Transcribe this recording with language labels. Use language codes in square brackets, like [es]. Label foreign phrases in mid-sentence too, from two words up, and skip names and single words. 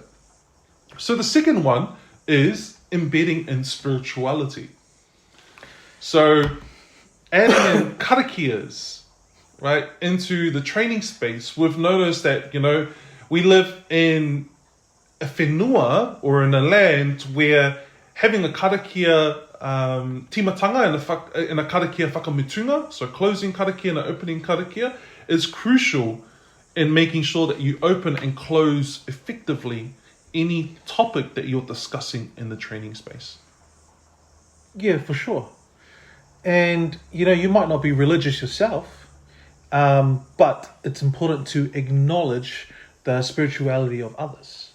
[en] So the second one is embedding in spirituality. So adding in karakias, right, into the training space. We've noticed that, we live in a whenua, or in a land where having a [mi] karakia timatanga [en] and a [mi] karakia whakamutunga, [en] so closing karakia and an opening karakia, is crucial in making sure that you open and close effectively any topic that you're discussing in the training space. Yeah, for sure. And, you might not be religious yourself, but it's important to acknowledge the spirituality of others.